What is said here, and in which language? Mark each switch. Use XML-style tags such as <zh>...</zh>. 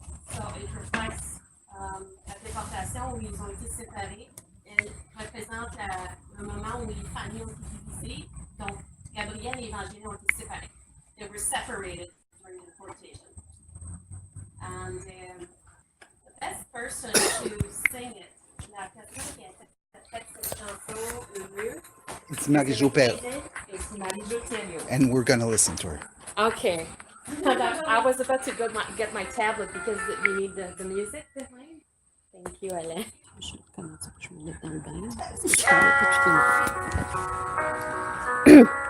<en>So it reflects</en> <fr>la déportation où ils ont été séparés. Elle représente le moment où les familles ont été divisées. Donc, Gabriel et Evangeline ont été séparés.</fr> <en>They were separated during the deportation. And the best person to sing it,</en> <fr>la personne qui a fait cette chanson le mieux,</fr> <en>It's Marie-Jo Pell, it's Marie-Jo Pell. and we're gonna listen to her. Okay. I was about to get my tablet because you need the music behind. Thank you, Alain.</en> <fr>Comment ça, je me mets dans le bain parce que je connais pas tout le monde.</fr>